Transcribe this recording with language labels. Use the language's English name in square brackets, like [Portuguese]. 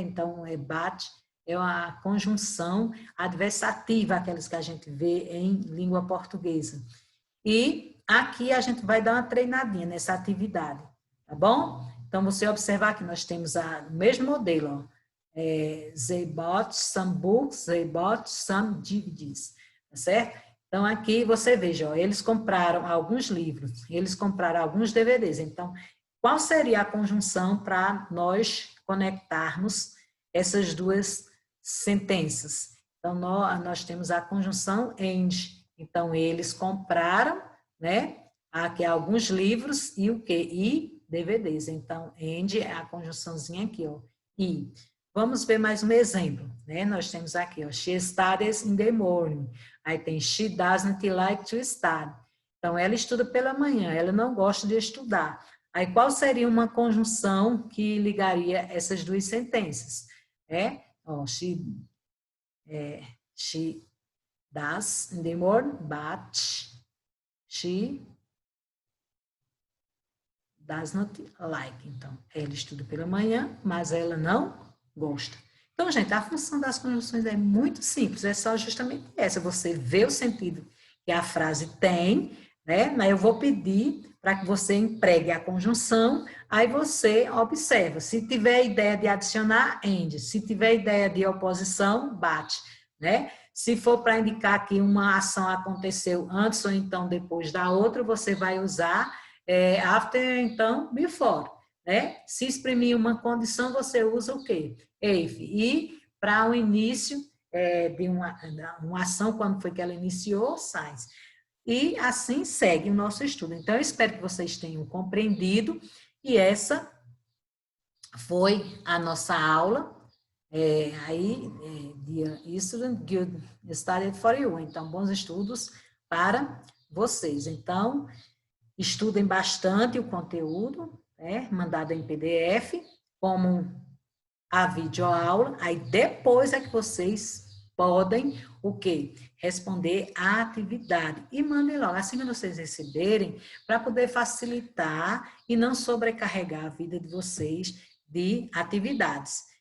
[Portuguese] Então, bate é uma conjunção adversativa, aquelas que a gente vê em língua portuguesa. E aqui a gente vai dar uma treinadinha nessa atividade, tá bom? Então, você observar que nós temos o mesmo modelo, ó. [English] They bought some books, they bought some DVDs, [Portuguese] tá certo? Então, aqui você veja, ó, eles compraram alguns livros, eles compraram alguns DVDs. Então, qual seria a conjunção para nós conectarmos essas duas sentenças? Então, nós temos a conjunção and. Então, eles compraram, né, aqui alguns livros e o quê? E DVDs. Então, and é a conjunçãozinha aqui, ó, e. Vamos ver mais um exemplo, né? Nós temos aqui, ó, [English] she studies in the morning. [Portuguese] Aí tem [English] she doesn't like to study. [Portuguese] Então, ela estuda pela manhã, ela não gosta de estudar. Aí, qual seria uma conjunção que ligaria essas duas sentenças? [English] Ó, she does in the morning, but she does not like. [Portuguese] Então, ela estuda pela manhã, mas ela não gosta. Então, gente, a função das conjunções é muito simples, é só justamente essa, você vê o sentido que a frase tem, né? Mas eu vou pedir para que você empregue a conjunção, aí você observa, se tiver ideia de adicionar, and, se tiver ideia de oposição, bate, né? Se for para indicar que uma ação aconteceu antes ou então depois da outra, você vai usar after, então, before. Né? Se exprimir uma condição, você usa o quê? If. E para o início de uma ação, quando foi que ela iniciou, since. E assim segue o nosso estudo. Então, eu espero que vocês tenham compreendido. E essa foi a nossa aula. [English] Dear student, good study for you. [Portuguese] Então, bons estudos para vocês. Então, estudem bastante o conteúdo, mandado em PDF, como a videoaula, aí depois é que vocês podem, o quê? Responder a atividade. E mandem logo, assim que vocês receberem, para poder facilitar e não sobrecarregar a vida de vocês de atividades.